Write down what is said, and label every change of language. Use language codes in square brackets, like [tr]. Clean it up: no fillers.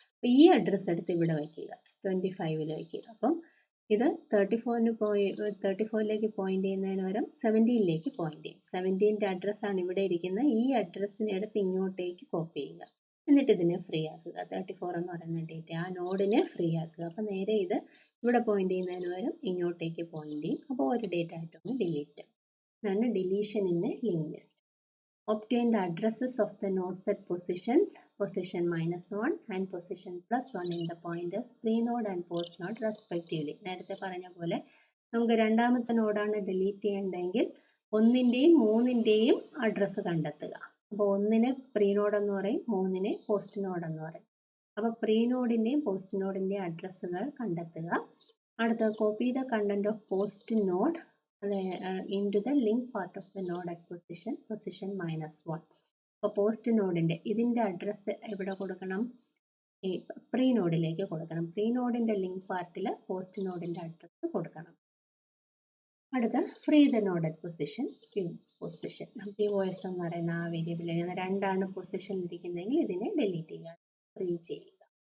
[ml] അപ്പോൾ ഈ അഡ്രസ്സ് എടുത്ത് ഇവിടെ വയ്ക്കുക, 25ൽ വയ്ക്കുക. അപ്പം ഇത് 34ലേക്ക് പോയിന്റ് ചെയ്യുന്നതിന് പകരം 17ലേക്ക് പോയിന്റ് ചെയ്യും. 17ൻ്റെ അഡ്രസ്സാണ് ഇവിടെ ഇരിക്കുന്നത്, ഈ അഡ്രസ്സിനെ എടുത്ത് ഇങ്ങോട്ടേക്ക് കോപ്പി ചെയ്യുക. എന്നിട്ട് ഇതിനെ ഫ്രീ ആക്കുക. 34 എന്ന് പറയുന്ന ഡേറ്റ ആ നോഡിനെ ഫ്രീ ആക്കുക. അപ്പോൾ നേരെ ഇത് ഇവിടെ പോയിന്റ് ചെയ്യുന്നതിന് പകരം ഇങ്ങോട്ടേക്ക് പോയിന്റ് ചെയ്യും. അപ്പോൾ ഒരു ഡേറ്റ ആയിട്ടൊന്ന് ഡിലീറ്റ്. ഇതാണ് deletion in A link list. [en] Obtain the addresses of the node set positions, position -1 and position +1 in the pointers pre-node and post-node respectively. [ml] നേരത്തെ പറഞ്ഞ പോലെ നമുക്ക് രണ്ടാമത്തെ നോഡാണ് ഡിലീറ്റ് ചെയ്യേണ്ടതെങ്കിൽ 1ൻ്റെയും 3ൻ്റെയും അഡ്രസ്സ് കണ്ടെത്തുക. അപ്പോൾ 1ന് പ്രീ നോഡ് എന്ന് പറയും, 3ന് പോസ്റ്റ് നോഡ് എന്ന് പറയും. അപ്പോൾ പ്രീ നോഡിൻ്റെയും പോസ്റ്റ് നോഡിൻ്റെയും അഡ്രസ്സുകൾ കണ്ടെത്തുക. [en] അടുത്ത copy the content of post node into the link part of the node at position -1. [ml] അപ്പോൾ പോസ്റ്റ് നോഡിൻ്റെ ഇതിൻ്റെ അഡ്രസ്സ് എവിടെ കൊടുക്കണം? ഈ പ്രീ നോഡിലേക്ക് കൊടുക്കണം. പ്രീ നോഡിൻ്റെ ലിങ്ക് പാർട്ടിൽ പോസ്റ്റ് നോഡിൻ്റെ അഡ്രസ്സ് കൊടുക്കണം. അടുത്ത [en] free the node at position [ml] position POS എന്ന് പറയുന്ന ആ വേരിയബിളിൽ 2ആണ് പൊസിഷനിൽ ഇരിക്കുന്നതെങ്കിൽ ഇതിനെ ഡിലീറ്റ് ചെയ്യുക, ഫ്രീ ചെയ്യുക.